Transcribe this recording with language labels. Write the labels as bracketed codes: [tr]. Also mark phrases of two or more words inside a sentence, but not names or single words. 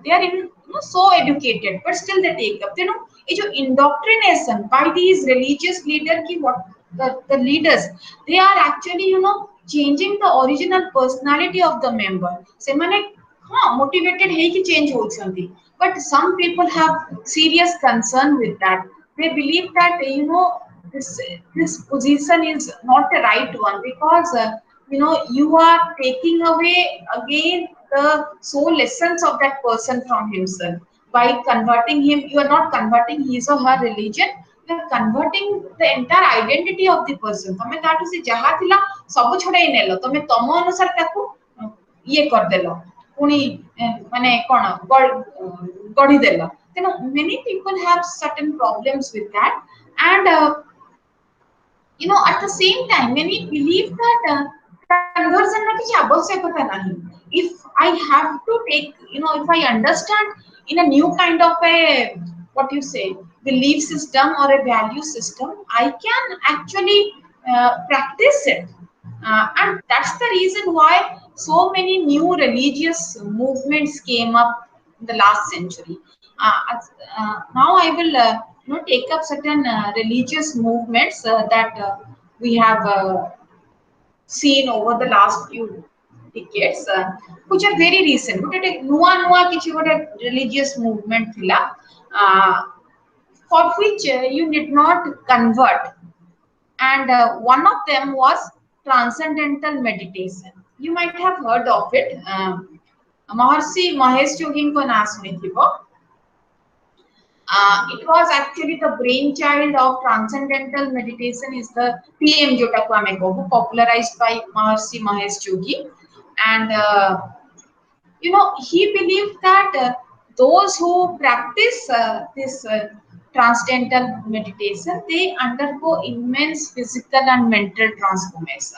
[en] They are so educated, but still they take up. [hi] ये जो [en] indoctrination by these religious leaders की what the leaders, they are actually changing the original personality of the member. [hi] ସେମାନେ हाँ motivated है कि change होती, [en] but some people have serious concern with that. They believe that this position is not the right one, because you are taking away again the soul essence of that person from himself. By converting him, you are not converting his or her religion, you are converting the entire identity of the person. [or] ତମେ ତାଠୁ ସେ ଯାହା ଥିଲା ସବୁ ଛଡେଇ ନେଲ, ତମେ ତମ ଅନୁସାରେ ତାକୁ ଇଏ କରିଦେଲ, ପୁଣି ମାନେ କଣ ଗଢିଦେଲ। [en] ତେଣୁ many people have certain problems with that, and at the same time many believe that conversion [or] ନା କିଛି ଆବଶ୍ୟକତା ନାହିଁ. [en] If I have to take, if I understand in a new kind of a what you say belief system or a value system, I can actually practice it, and that's the reason why so many new religious movements came up in the last century. Now I will take up certain religious movements that we have seen over the last few decades, which are very recent. [or] ଗୋଟେ ନୂଆ ନୂଆ କିଛି ଗୋଟେ [en] religious movement ଥିଲା, for which you did not convert, and one of them was transcendental meditation. You might have heard of it. [or] महर्षि महेश योगीଙ୍କ नाम ଶୁଣିଥିବ। [en] It was actually the brainchild of transcendental meditation, is the TM [or] ଜୋଟାକୁ ଆମେ କହୁ, [en] popularized by Maharshi Mahesh Yogi, and he believed that those who practice this transcendental meditation, they undergo immense physical and mental transformation.